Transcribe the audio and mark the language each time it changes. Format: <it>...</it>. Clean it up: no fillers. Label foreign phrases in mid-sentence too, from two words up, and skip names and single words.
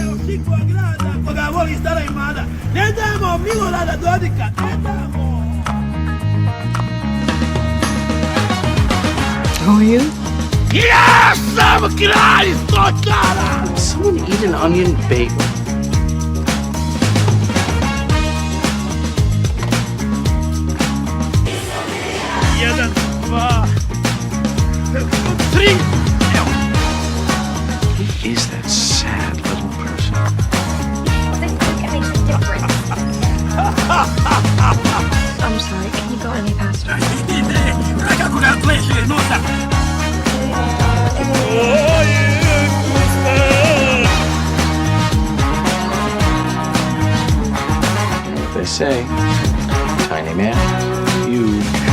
<sr>Šipova grada, koga voli stara i mlada. Ne damo Milorada Dodika, ne damo!</sr> <en>Who are you?</en> <sr>Ja sam kralj Stočara!</sr> <en>Did someone eat an onion bagel?</en> <sr>Jedan, dva, tri, evo!</sr> <en>Who is that sad little person? It makes a difference. I'm sorry, can you go any faster?</en> <sr>Kako da pleše, nota!</sr> <en>They say, tiny man, huge.</en>